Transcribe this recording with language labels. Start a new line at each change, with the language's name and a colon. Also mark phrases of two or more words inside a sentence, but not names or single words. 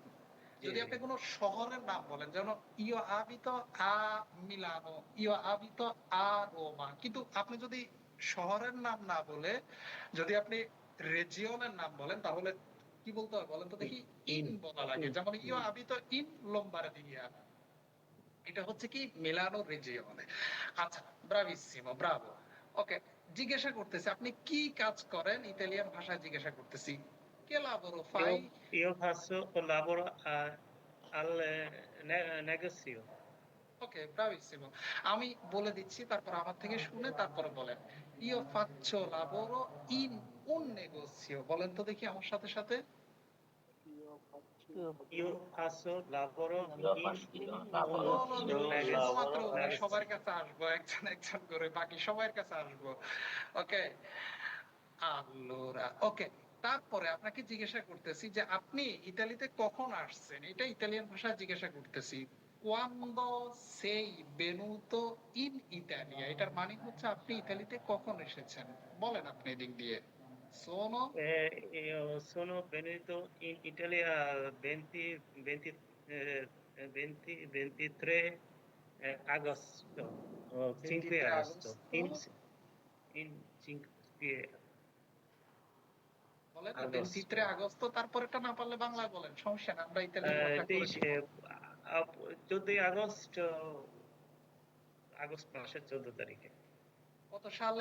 Bangla: যদি আপনি কোনো শহরের নাম বলেন, যেমন
Italian: io abito a Milano, io abito a Roma,
Bangla: কিন্তু আপনি যদি শহরের নাম না বলে যদি আপনি রেজিয়নের নাম বলেন তাহলে কি বলতে হয় বলেন তো দেখি। ইন বলা লাগে। যেমন
Italian: io abito in Lombardia,
Bangla: এটা হচ্ছে কি মিলানো রেজিয়নে।
Italian: আচ্ছা, bravissimo, bravo.
Bangla: ওকে, জিজ্ঞাসা করতেছি আপনি কি কাজ করেন, ইতালিয়ান ভাষায় জিজ্ঞাসা করতেছি।
Italian: che lavoro fai? Io faccio lavoro al negozio.
Bangla: ওকে, ব্রাভিসিমো। আমি বলে দিচ্ছি, তারপর আমার থেকে শুনে তারপরে বলেন।
Italian: io faccio lavoro in un negozio,
Bangla: বলেন তো দেখি আমার সাথে সাথে।
Italian: Io faccio lavoro Io in faccio un lavoro
Bangla: শুধুমাত্র উনি
Italian: negozio.
Bangla: সবার কাছে আসবো, একজন একজন করে বাকি সবার কাছে আসবো। ওকে, আল্লোরা। ওকে, তারপরে আপনাকে জিজ্ঞাসা করতেছি যে আপনি ইতালিতে কখন আসছেন, এটা ইতালিয়ান ভাষায় জিজ্ঞাসা করতেছি।
Italian: quando sei venuto in Italia,
Bangla: এটার মানে হচ্ছে আপনি ইতালিতে কখন এসেছেন বলেন আপনি এদিক দিয়ে।
Italian: সোনো Io sono venuto in Italia 23 agosto, 5 23 agosto,
Bangla: আগস্ট
Italian: in 5
Bangla: বলেন,
Italian: agosto.
Bangla: 23 আগস্ট। তারপরেটা না পারলে বাংলায় বলেন, সমস্যা না, আমরা ইতালিয়ান ভাষা করে
Italian: Dice,
Bangla: দিব। 14 agosto, আগস্ট মাসের 14 তারিখে। কত সালে?